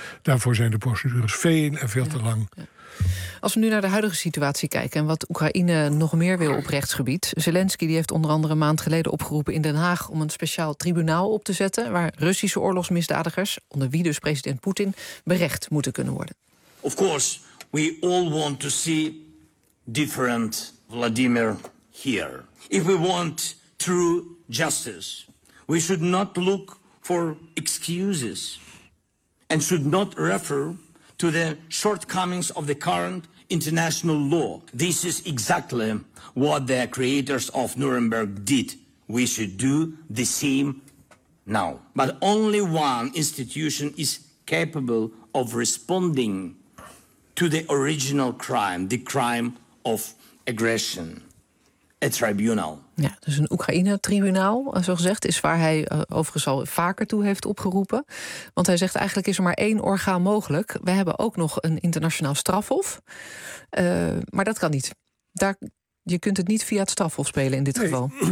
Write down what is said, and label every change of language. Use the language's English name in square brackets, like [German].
[Dutch] Daarvoor zijn de procedures veel en veel te lang. Als we nu naar de huidige situatie kijken en wat Oekraïne nog meer wil op rechtsgebied. Zelensky die heeft onder andere een maand geleden opgeroepen in Den Haag om een speciaal tribunaal op te zetten waar Russische oorlogsmisdadigers, onder wie dus president Poetin, berecht moeten kunnen worden. [English] Of course, we all want to see different Vladimir here. If we want true justice, we should not look for excuses and should not refer to the shortcomings of the current international law. This is exactly what the creators of Nuremberg did. We should do the same now. But only one institution is capable of responding to the original crime, the crime of aggression, a tribunal. [Dutch] Ja, dus een Oekraïne-tribunaal, zo gezegd, is waar hij overigens al vaker toe heeft opgeroepen. Want hij zegt, eigenlijk is er maar één orgaan mogelijk. We hebben ook nog een internationaal strafhof, maar dat kan niet. Je kunt het niet via het strafhof spelen in dit geval.